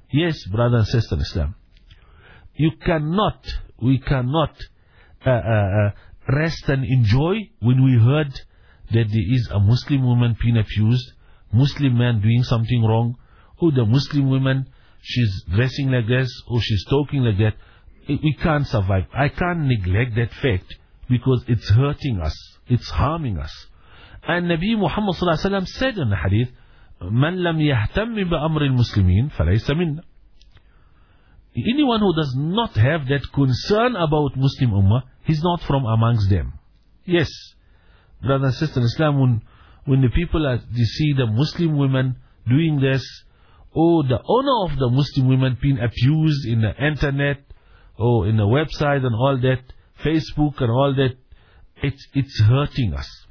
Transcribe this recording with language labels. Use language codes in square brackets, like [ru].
[en] Yes, brother and sister in Islam. You cannot, we cannot rest and enjoy when we heard that there is a Muslim woman being abused, Muslim man doing something wrong, or the Muslim woman, she's dressing like this, or she's talking like that. We can't survive. I can't neglect that fact because it's hurting us. It's harming us. And Nabi Muhammad [ar] صلى الله عليه وسلم [en] said in the hadith, [ar] من لم يهتم بأمر المسلمين فليس منا. [en] Anyone who does not have that concern about Muslim Ummah, he's not from amongst them. Yes, brother and sister in Islam, when the people are, you see the Muslim women doing this, or the honor of the Muslim women being abused in the internet, or in the website and all that, Facebook and all that, it's hurting us.